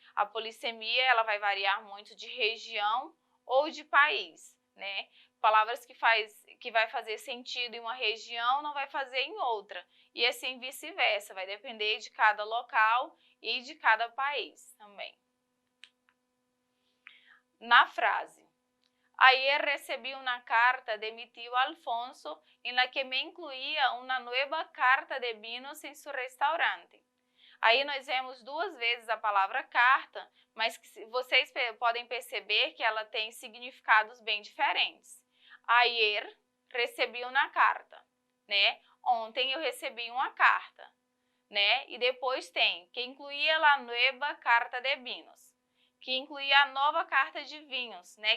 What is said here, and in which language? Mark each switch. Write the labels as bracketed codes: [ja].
[pt] A polissemia ela vai variar muito de região ou de país, né? Palavras que vai fazer sentido em uma região não vai fazer em outra, e assim vice-versa, vai depender de cada local e de cada país também. [es] Na frase, ayer recibí una carta de mi tío Alfonso en la que me incluía una nueva carta de vinos en su restaurante. [pt] Aí nós vemos duas vezes a palavra carta, mas que vocês podem perceber que ela tem significados bem diferentes. Ayer recebi uma carta, né? Ontem eu recebi uma carta, né? E depois tem que [es] incluía la nueva carta de vinos, [pt] que incluía a nova carta de vinhos, né?